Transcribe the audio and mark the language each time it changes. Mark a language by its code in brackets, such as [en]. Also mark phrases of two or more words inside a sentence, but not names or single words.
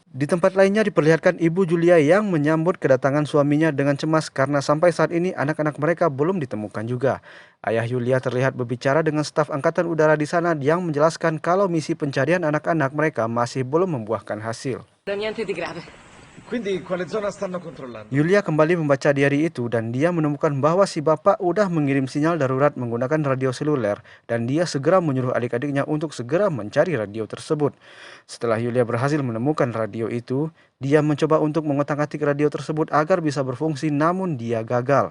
[id] Di tempat lainnya diperlihatkan Ibu Julia yang menyambut kedatangan suaminya dengan cemas karena sampai saat ini anak-anak mereka belum ditemukan juga. Ayah Yulia terlihat berbicara dengan staf angkatan udara di sana yang menjelaskan kalau misi pencarian anak-anak mereka masih belum membuahkan hasil. [it] Niente di grave. Quindi quale zona stanno controllando? [id] Yulia kembali membaca diary itu dan dia menemukan bahwa si bapak udah mengirim sinyal darurat menggunakan radio seluler dan dia segera menyuruh adik-adiknya untuk segera mencari radio tersebut. Setelah Yulia berhasil menemukan radio itu, dia mencoba untuk mengotak-atik radio tersebut agar bisa berfungsi namun dia gagal.